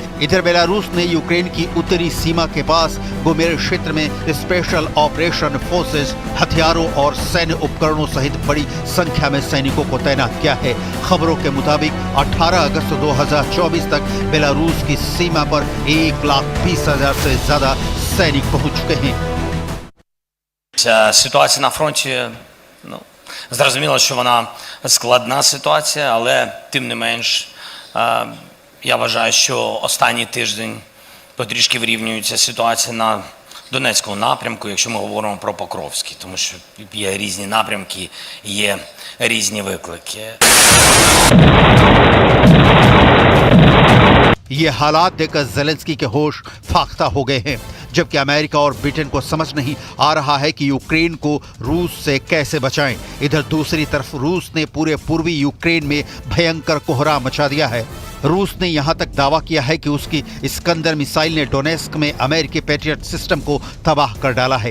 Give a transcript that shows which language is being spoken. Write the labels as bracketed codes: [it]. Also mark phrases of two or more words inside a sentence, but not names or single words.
[hi] इधर बेलारूस ने यूक्रेन की उत्तरी सीमा के पास गोमेर क्षेत्र में [en] special operation forces, [hi] हथियारों और सैन्य उपकरणों सहित बड़ी संख्या में सैनिकों को तैनात किया है। खबरों के मुताबिक 18 अगस्त 2024 तक बेलारूस की सीमा पर 1,20,000 से ज्यादा सैनिक पहुंच चुके हैं। [uk] Ситуація на фронті, зрозуміло, що вона складна ситуація, але тим не менш, я вважаю, що останній тиждень потрішки вирівнюється ситуація на Донецькому напрямку, якщо ми говоримо про Покровський, тому що є різні напрямки, є різні виклики. [hi] ये हालात देखकर ज़ेलेंस्की के होश फाख्ता हो गए हैं, जबकि अमेरिका और ब्रिटेन को समझ नहीं आ रहा है कि यूक्रेन को रूस से कैसे बचाएं। इधर दूसरी तरफ रूस ने पूरे पूर्वी यूक्रेन में भयंकर कोहराम मचा दिया है। रूस ने यहां तक दावा किया है कि उसकी इस्कंदर मिसाइल ने डोनेस्क में अमेरिकी पैट्रियट सिस्टम को तबाह कर डाला है।